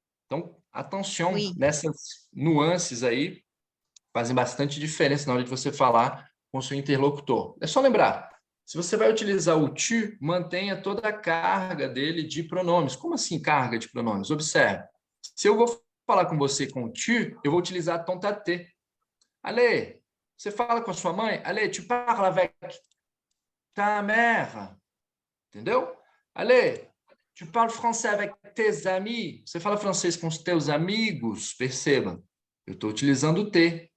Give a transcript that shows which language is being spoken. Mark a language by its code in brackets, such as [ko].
[pt] Então, atenção nessas nuances aí, fazem bastante diferença na hora de você falar com o seu interlocutor. É só lembrar, se você vai utilizar o tu, mantenha toda a carga dele de pronomes. Como assim carga de pronomes? Observe. Se eu vou falar com você com o tu, eu vou utilizar ton tate. Ale, você fala com a sua mãe? [fr] Ale, tu parles avec ta mère. Entendeu? Ale, tu parles français avec tes amis. [pt] Você fala francês com os teus amigos. Perceba, eu estou utilizando o te.